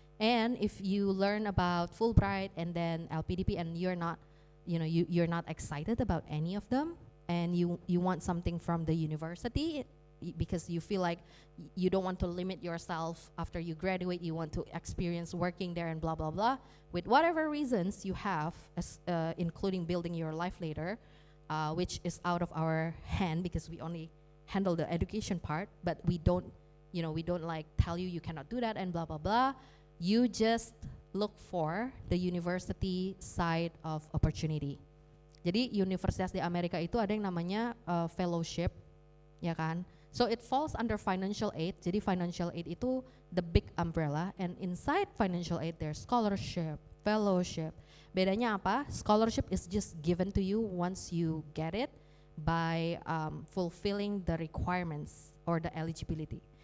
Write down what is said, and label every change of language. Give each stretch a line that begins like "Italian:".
English: And if you learn about Fulbright and then LPDP and you're not, you're not excited about any of them, and you want something from the university because you feel like you don't want to limit yourself after you graduate, you want to experience working there and blah, blah, blah, with whatever reasons you have, including building your life later, which is out of our hand because we only handle the education part, but we don't like tell you cannot do that and blah, blah, blah. You just look for the university side of opportunity.
Indonesian: Jadi universitas di Amerika itu ada yang namanya fellowship, ya kan?
English: So it falls under financial aid. Jadi financial aid itu the big umbrella, and inside financial aid there's scholarship, fellowship.
Indonesian: Bedanya apa?
English: Scholarship is just given to you once you get it by fulfilling the requirements or the eligibility.